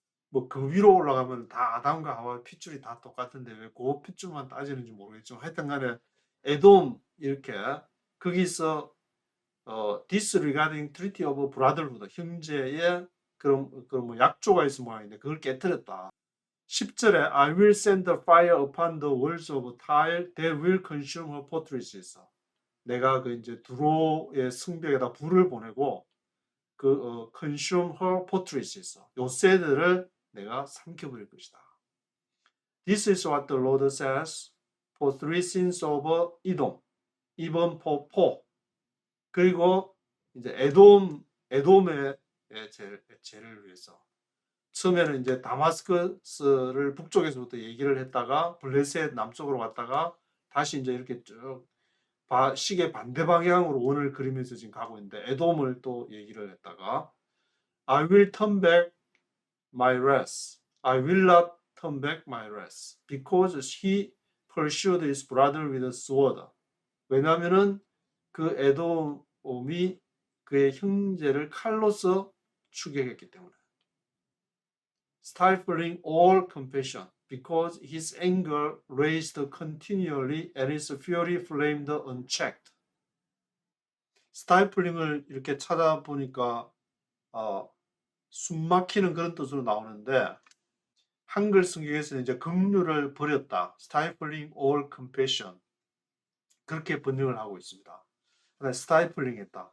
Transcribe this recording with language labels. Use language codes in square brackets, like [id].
[ko] 뭐 그 위로 올라가면 다 아담과 하와 핏줄이 다 똑같은데 왜 그 핏줄만 따지는지 모르겠지만 하여튼간에 에돔 이렇게 거기서 [en] disregarding treaty of brotherhood [ko] 형제의 그런 뭐 약조가 있을 모양인데 그걸 깨뜨렸다. 10절에 [en] I will send the fire upon the walls of Tyre that will consume her fortresses. [ko] 내가 그 이제 두로의 성벽에다 불을 보내고 그 [en] consume her fortresses. [ko] 요새들을 내가 삼켜버릴 것이다. [en] This is what the Lord says for three sins of Edom, even for four. [ko] 그리고 이제 에돔의 죄를 위해서. 처음에는 이제 다마스커스를 북쪽에서부터 얘기를 했다가 블레셋 남쪽으로 갔다가 다시 이제 이렇게 쭉 시계 반대 방향으로 원을 그리면서 지금 가고 있는데 에돔을 또 얘기를 했다가 [en] I will turn back my wrath. I will not turn back my wrath because he pursued his brother with a sword. [ko] 왜냐하면은 그 에돔이 그의 형제를 칼로서 추격했기 때문에. [en] Stifling all compassion, because his anger raised continually and his fury flamed unchecked. [ko] 스타이플링을 이렇게 찾아보니까 숨 막히는 그런 뜻으로 나오는데 한글 성경에서는 이제 긍휼을 버렸다. [en] Stifling all compassion. [ko] 그렇게 번역을 하고 있습니다. 스타이플링 했다.